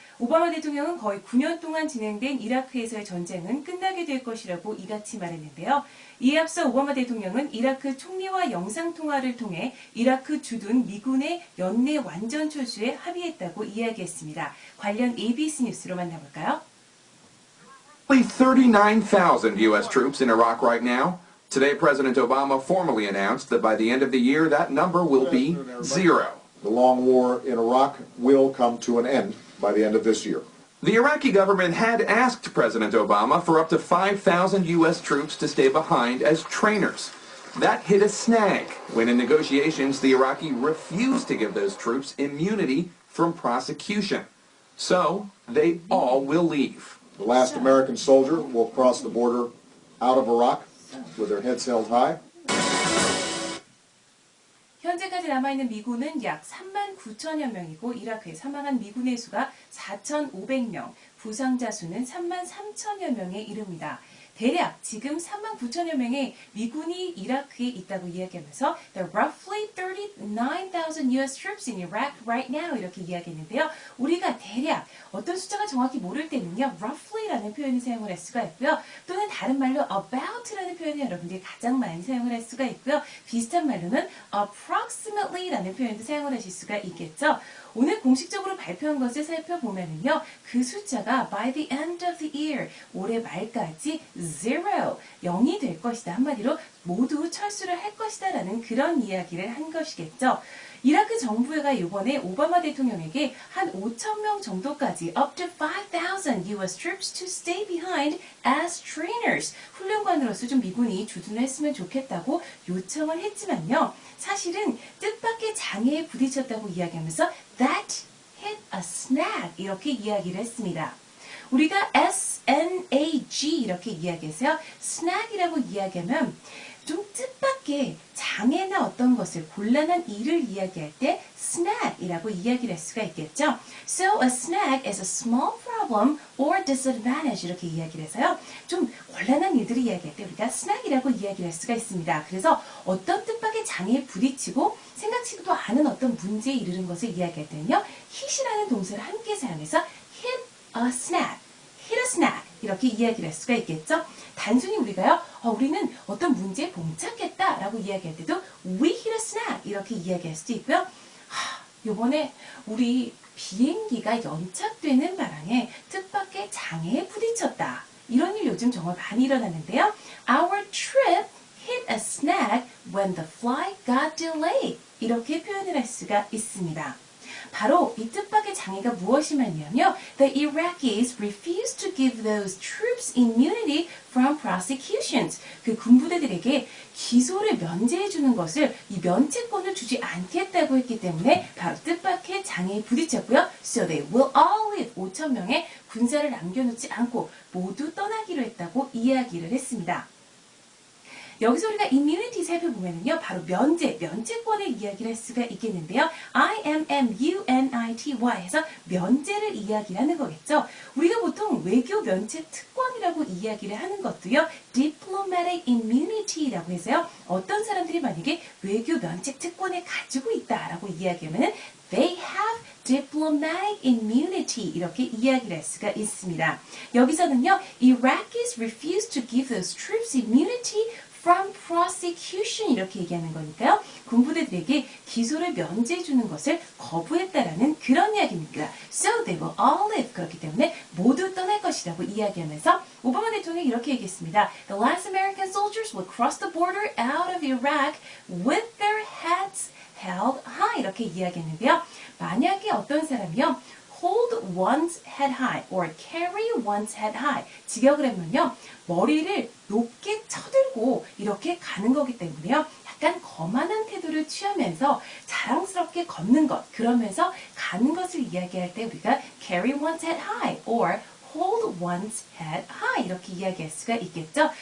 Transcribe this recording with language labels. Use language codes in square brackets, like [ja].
[ko] 오바마 대통령은 거의 9년 동안 진행된 이라크에서의 전쟁은 끝나게 될 것이라고 이같이 말했는데요. 이에 앞서 오바마 대통령은 이라크 총리와 영상통화를 통해 이라크 주둔 미군의 연내 완전 철수에 합의했다고 이야기했습니다. 관련 ABC 뉴스로 만나볼까요? [en] 39,000 U.S. troops in Iraq right now. Today, President Obama formally announced that by the end of the year, that number will be zero. The long war in Iraq will come to an end by the end of this year. The Iraqi government had asked President Obama for up to 5,000 U.S. troops to stay behind as trainers. That hit a snag when in negotiations, the Iraqi refused to give those troops immunity from prosecution. So, they all will leave. The last American soldier will cross the border out of Iraq with their heads held high. [ko] 현재까지 남아있는 미군은 약 39,000여 명이고 이라크에 사망한 미군의 수가 4,500명, 부상자 수는 33,000여 명에 이릅니다. 대략 지금 39,000여 명의 미군이 이라크에 있다고 이야기하면서 [en] There are roughly 39,000 U.S. troops in Iraq right now [ko] 이렇게 이야기했는데요. 우리가 대략 어떤 숫자가 정확히 모를 때는요. roughly라는 표현을 사용을 할 수가 있고요. 또는 다른 말로 about라는 표현을 여러분들이 가장 많이 사용을 할 수가 있고요. 비슷한 말로는 approximately라는 표현도 사용을 하실 수가 있겠죠. 오늘 공식적으로 발표한 것을 살펴보면요. 그 숫자가 [en] by the end of the year, [ko] 올해 말까지 0이 될 것이다. 한마디로 모두 철수를 할 것이다 라는 그런 이야기를 한 것이겠죠. 이라크 정부가 이번에 오바마 대통령에게 한 5,000명 정도까지 [en] up to 5,000 U.S. troops to stay behind as trainers. [ko] 훈련관으로서 좀 미군이 주둔을 했으면 좋겠다고 요청을 했지만요. 사실은 뜻밖의 장애에 부딪혔다고 이야기하면서 that hit a snag 이렇게 이야기를 했습니다. 우리가 snag 이렇게 이야기해서요. snag이라고 이야기하면 좀 뜻밖의 장애나 어떤 것을 곤란한 일을 이야기할 때 snag이라고 이야기를 할 수가 있겠죠. [en] So a snag is a small problem or disadvantage [ko] 이렇게 이야기를 해서요. 좀 곤란한 일들을 이야기할 때 우리가 snag이라고 이야기를 할 수가 있습니다. 그래서 어떤 뜻밖의 장애에 부딪히고 생각지도 않은 어떤 문제에 이르는 것을 이야기할 때는요. hit이라는 동사를 함께 사용해서 [en] hit a snag, hit a snag [ko] 이렇게 이야기를 할 수가 있겠죠. 단순히 우리가요, 우리는 어떤 문제에 봉착했다라고 이야기할 때도 [en] we hit a snag [ko] 이렇게 이야기할 수도 있고요. 요번에 우리 비행기가 연착되는 바람에 뜻밖의 장애에 부딪혔다. 이런 일 요즘 정말 많이 일어나는데요. [en] Our trip hit a snag when the flight got delayed. [ko] 이렇게 표현을 할 수가 있습니다. 바로 이 뜻밖의 장애가 무엇이냐면요. [en] The Iraqis refused to give those troops immunity from prosecutions. [ko] 그 군부대들에게 기소를 면제해 주는 것을 이 면책권을 주지 않겠다고 했기 때문에 바로 뜻밖의 장애에 부딪혔고요. [en] So they will all leave. [ko] 5,000명의 군사를 남겨놓지 않고 모두 떠나기로 했다고 이야기를 했습니다. 여기서 우리가 immunity 살펴보면요. 바로 면제권의 이야기를 할 수가 있겠는데요. immunity 해서 면제를 이야기를 하는 거겠죠. 우리가 보통 외교 면책 특권이라고 이야기를 하는 것도요. diplomatic immunity라고 해서요. 어떤 사람들이 만약에 외교 면책 특권을 가지고 있다라고 이야기하면 [en] they have diplomatic immunity [ko] 이렇게 이야기를 할 수가 있습니다. 여기서는요. [en] Iraqis refused to give those troops immunity from prosecution [ko] 이렇게 얘기하는 거니까요. 군부대들에게 기소를 면제해 주는 것을 거부했다라는 그런 이야기입니다. [en] So they will all leave. [ko] 그렇기 때문에 모두 떠날 것이라고 이야기하면서 오바마 대통령이 이렇게 얘기했습니다. [en] The last American soldiers will cross the border out of Iraq with their heads held high. [ko] 이렇게 이야기했는데요. 만약에 어떤 사람이요. [en] hold one's head high or carry one's head high. [ko] 직역을 하면요. 머리를 높게 쳐들고 이렇게 가는 거기 때문에요. 약간 거만한 태도를 취하면서 자랑스럽게 걷는 것, 그러면서 가는 것을 이야기할 때 우리가 [en] carry one's head high [ko] or hold one's head high 이렇게 이야기할 수가 있겠죠.